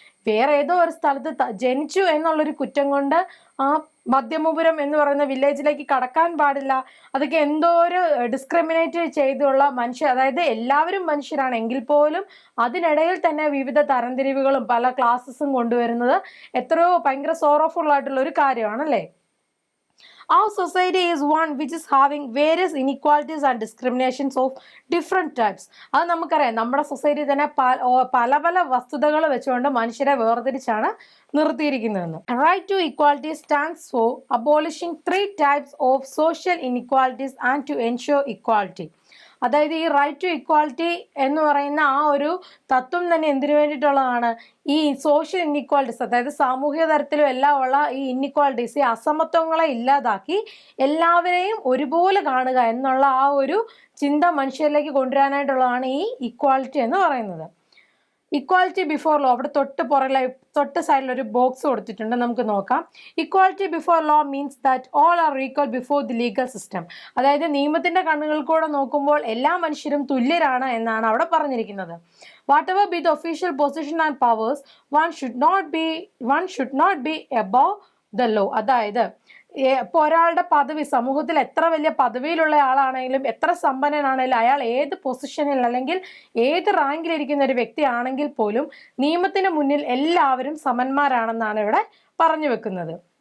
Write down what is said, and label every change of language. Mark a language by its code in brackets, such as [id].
[ml] വേറെ ഏതോ ഒരു സ്ഥലത്ത് ജനിച്ചു എന്നുള്ളൊരു കുറ്റം കൊണ്ട് ആ മധ്യമപുരം എന്ന് പറയുന്ന വില്ലേജിലേക്ക് കടക്കാൻ പാടില്ല. അതൊക്കെ എന്തോ ഒരു ഡിസ്ക്രിമിനേറ്റ് ചെയ്തുള്ള മനുഷ്യർ, അതായത് എല്ലാവരും മനുഷ്യരാണ് എങ്കിൽ പോലും അതിനിടയിൽ തന്നെ വിവിധ തരംതിരിവുകളും പല ക്ലാസ്സസും കൊണ്ടുവരുന്നത് എത്രയോ ഭയങ്കര സോറോഫുൾ ആയിട്ടുള്ള ഒരു കാര്യമാണല്ലേ. [en] Our society is one which is having various inequalities and discriminations of different types. [ml] അത് നമുക്കറിയാം, നമ്മുടെ സൊസൈറ്റി തന്നെ പല പല വസ്തുതകൾ വെച്ചുകൊണ്ട് മനുഷ്യരെ വേർതിരിച്ചാണ് നിർത്തിയിരിക്കുന്നതെന്ന്. [en] Right to equality stands for abolishing 3 types of social inequalities and to ensure equality. [ml] അതായത് ഈ റൈറ്റ് ടു ഇക്വാലിറ്റി എന്ന് പറയുന്ന ആ ഒരു തത്വം തന്നെ എന്തിനു വേണ്ടിയിട്ടുള്ളതാണ്? ഈ സോഷ്യൽ ഇൻഇക്വാലിറ്റീസ്, അതായത് സാമൂഹിക തരത്തിലും എല്ലാം ഉള്ള ഈ ഇൻഇക്വാലിറ്റീസ്, ഈ അസമത്വങ്ങളെ ഇല്ലാതാക്കി എല്ലാവരെയും ഒരുപോലെ കാണുക എന്നുള്ള ആ ഒരു ചിന്ത മനുഷ്യരിലേക്ക് കൊണ്ടുവരാനായിട്ടുള്ളതാണ് ഈ ഇക്വാലിറ്റി എന്ന് പറയുന്നത്. ഇക്വാലിറ്റി ബിഫോർ ലോ, അവിടെ തൊട്ട് സൈഡിൽ ഒരു ബോക്സ് കൊടുത്തിട്ടുണ്ട്, നമുക്ക് നോക്കാം. [en] Equality before law means that all are equal before the legal system. [ml] അതായത് നിയമത്തിന്റെ കണ്ണുകൾ കൂടെ നോക്കുമ്പോൾ എല്ലാ മനുഷ്യരും തുല്യരാണ് എന്നാണ് അവിടെ പറഞ്ഞിരിക്കുന്നത്. [en] Whatever be the official position and powers, one should not be above the law. [ml] അതായത് ഇപ്പോൾ ഒരാളുടെ പദവി, സമൂഹത്തിൽ എത്ര വലിയ പദവിയിലുള്ള ആളാണെങ്കിലും എത്ര സമ്പന്നനാണെങ്കിലും അയാൾ ഏത് പൊസിഷനിൽ അല്ലെങ്കിൽ ഏത് റാങ്കിലിരിക്കുന്ന ഒരു വ്യക്തിയാണെങ്കിൽ പോലും നിയമത്തിന് മുന്നിൽ എല്ലാവരും സമന്മാരാണെന്നാണ് ഇവിടെ പറഞ്ഞു വെക്കുന്നത്.